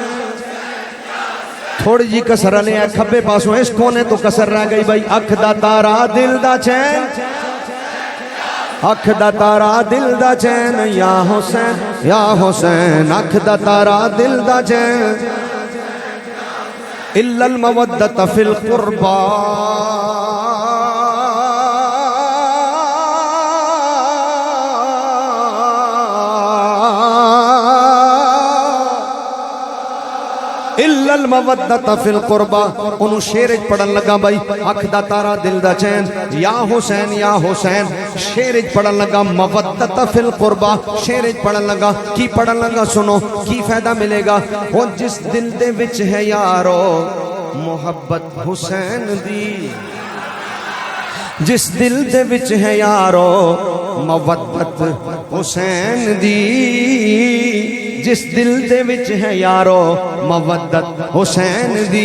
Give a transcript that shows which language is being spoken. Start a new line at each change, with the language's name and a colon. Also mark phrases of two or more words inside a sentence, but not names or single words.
Punjabi: تھوڑی جی کسر آنے کھبے پاسوں اس کونے تو کسر رہ گئی بھائی. اکھ دا تارا دل دا چین، اکھ دا تارا دل دا چین یا حسین، یا حسین. اکھ دا تارا دل دا چین.
Arabic: إلا المودة في القربى، إلا المودة في القربى.
Punjabi: انہوں نے شعر پڑھن لگا بھائی، اکھ دا تارا دل دا چین یا حسین، یا حسین. شعر پڑھن لگا
Arabic: المودة في القربى,
Punjabi: شعر پڑھن لگا کی پڑھن لگا سنو کی فائدہ ملے گا. وہ جس دل دے وچ ہے یارو محبت حسین دی، جس دل دے وچ ہے یارو مودت حسین دی، جس دل دے وچ ہے یارو مودت حسین دی.